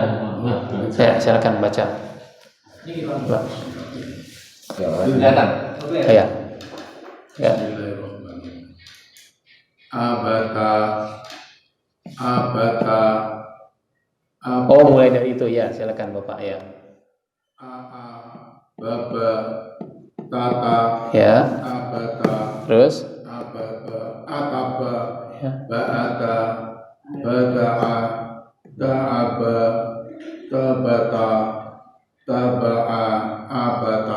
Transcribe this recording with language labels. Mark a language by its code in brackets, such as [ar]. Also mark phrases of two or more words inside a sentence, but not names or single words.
[id] Saya silakan baca. Kelihatan. Ya. Ya. Abata, Oh, mulai dari itu ya, silakan Bapak ya. baba, tata, Ya. abata, Terus ababa, ataba, ya. ba'ata, bada'a, da'aba, tabata, taba'a, abata.